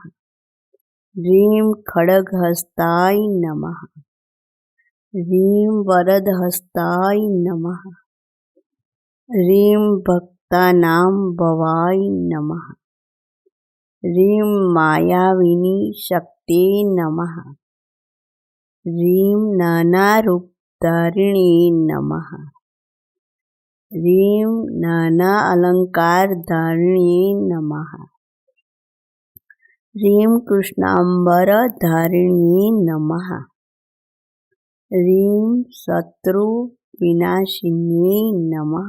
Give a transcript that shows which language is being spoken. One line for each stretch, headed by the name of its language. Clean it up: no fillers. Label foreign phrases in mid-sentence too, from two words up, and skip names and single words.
Sanskrit: रीम खडगहस्ताय नमः. रीम वरदहस्ताय नमः. रीम भक्तानां भवाय नमः. रीम मायाविनी शक्तिए नमः. ह्रीं नानारूपधारिणी नमः। ह्रीं नाना अलंकारधारिणी नमः। ह्रीं कृष्णांबरधारिणी नमः। ह्रीं शत्रुविनाशिनी नमः।